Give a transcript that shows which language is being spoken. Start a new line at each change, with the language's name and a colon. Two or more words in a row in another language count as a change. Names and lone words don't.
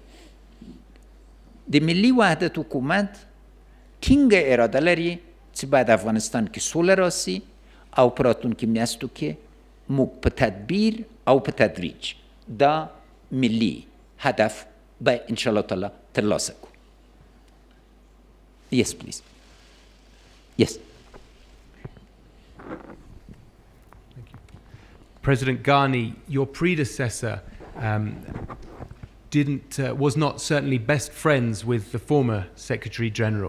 Pashto: د ملي وحدت حکومت ټینګه اراده لري چې باید افغانستان کې سوله راسي او په راتلونکي میاشتو کې موږ په تدبیر او په تدریج دا ملي هدف به انشاءالله تعالی ترلاسه کړو.
English: Yes, please. Yes. President Ghani, your predecessor, was not certainly best friends with the former Secretary General.